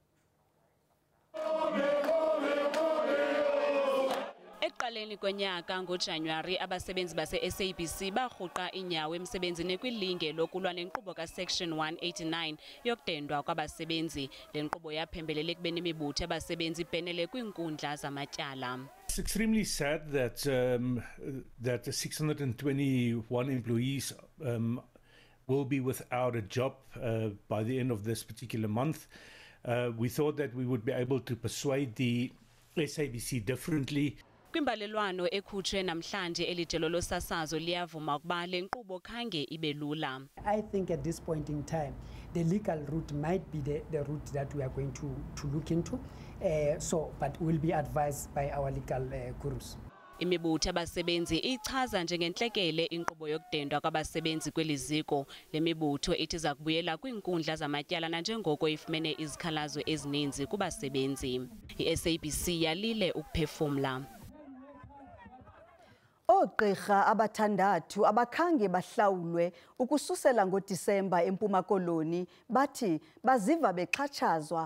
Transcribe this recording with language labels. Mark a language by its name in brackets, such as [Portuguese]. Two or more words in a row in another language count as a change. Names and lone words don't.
[Xhosa] Ekuqaleni konyaka ngoJanuwari abasebenzi base-SABC barhuqa inyawo emsebenzini kwilinge lokulwa nenkqubo ka-Section 189 yokudendwa kwabasebenzi. Le nkqubo yaphembelela ekubeni imibutho yabasebenzi ibhenele kwiinkundla zamatyala. [English] It's extremely sad that that 621 employees will be without a job by the end of this particular month. We thought that we would be able to persuade the SABC differently. [Xhosa] Kwimbalelwano ekhutshwe namhlanje elijelo losasazo liyavuma ukuba le nkqubo khange ibe lula. [English] I think at this point in time the legal route might be the route that we are going to look into, but we'll be advised by our legal gurus. [Xhosa] Imibutho yabasebenzi ichaza njengentlekele inkqubo yokudendwa kwabasebenzi kweli ziko. Le mibutho ithi iza kubuyela kwiinkundla zamatyala nanjengoko ifumene izikhalazo ezininzi kubasebenzi. I-SABC yalile ukuphefumla. Oogqirha abathandathu abakhange bahlawulwe ukususela ngoDisemba eMpuma Koloni bathi baziva bexhatshazwa.